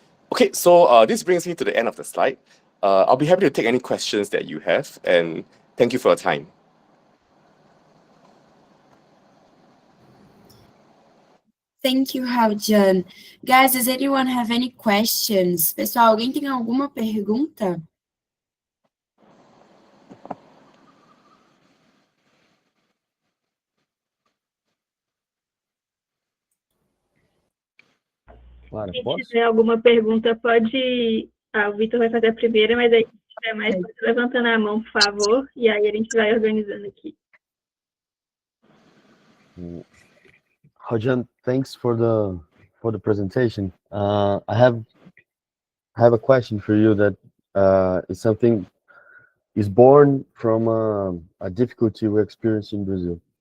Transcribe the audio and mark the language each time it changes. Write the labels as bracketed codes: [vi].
[en] Okay, so this brings me to the end of the slide. I'll be happy to take any questions that you have, and thank you for your time. Thank you, Haljan. Guys, does anyone have any questions? [pt] Pessoal, alguém tem alguma pergunta? Clara, Se posso? tiver alguma pergunta, pode. O Vitor vai fazer a primeira, mas aí, se tiver mais, pode levantando a mão, por favor, e aí a gente vai organizando aqui. [en] Rajan, thanks for the presentation. I have a question for you that is something is born from a difficulty we experience in Brazil.